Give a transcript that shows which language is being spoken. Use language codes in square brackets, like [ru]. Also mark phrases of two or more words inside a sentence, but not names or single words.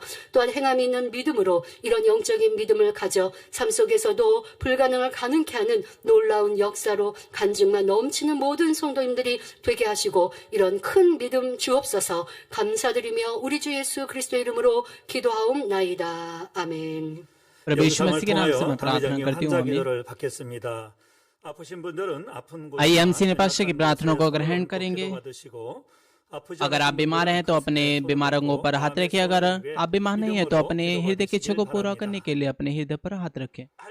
[ko] 또한 행함이 있는 믿음으로 이런 영적인 믿음을 가져 삶 속에서도 불가능을 가능케 하는 놀라운 역사로 간증만 넘치는 모든 성도님들이 되게 하시고, 이런 큰 믿음 주옵소서. 감사드리며 우리 주 예수 그리스도의 이름으로 기도하옵나이다. 아멘. [hi] प्रभु यीशु मसीह के नाम से मैं प्रार्थना करती हूँ। आइए हम सीने पास्टर की प्रार्थना को ग्रहण करेंगे। अगर आप बीमार हैं तो अपने बीमार अंगों पर हाथ रखें। अगर आप बीमार नहीं हैं तो अपने हृदय की इच्छा को पूरा करने के लिए अपने हृदय पर हाथ रखें।